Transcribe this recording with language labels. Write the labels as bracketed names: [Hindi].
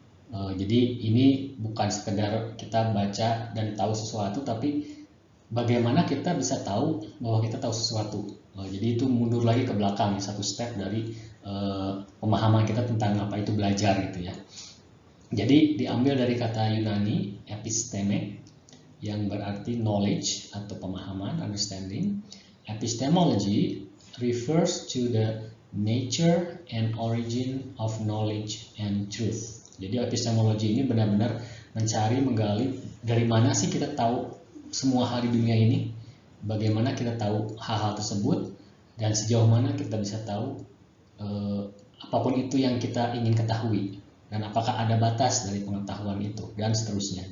[Indonesian] Jadi ini bukan sekedar kita baca dan tahu sesuatu, tapi bagaimana kita bisa tahu bahwa kita tahu sesuatu. Jadi itu mundur lagi ke belakang, satu step dari pemahaman kita tentang apa itu belajar gitu ya. Jadi diambil dari kata Yunani episteme yang berarti knowledge atau pemahaman, understanding. [English] Epistemology refers to the nature and origin of knowledge and truth. [Indonesian] Jadi epistemologi ini benar-benar mencari, menggali dari mana sih kita tahu semua hal di dunia ini, bagaimana kita tahu hal-hal tersebut, dan sejauh mana kita bisa tahu apapun itu yang kita ingin ketahui, dan apakah ada batas dari pengetahuan itu, dan seterusnya.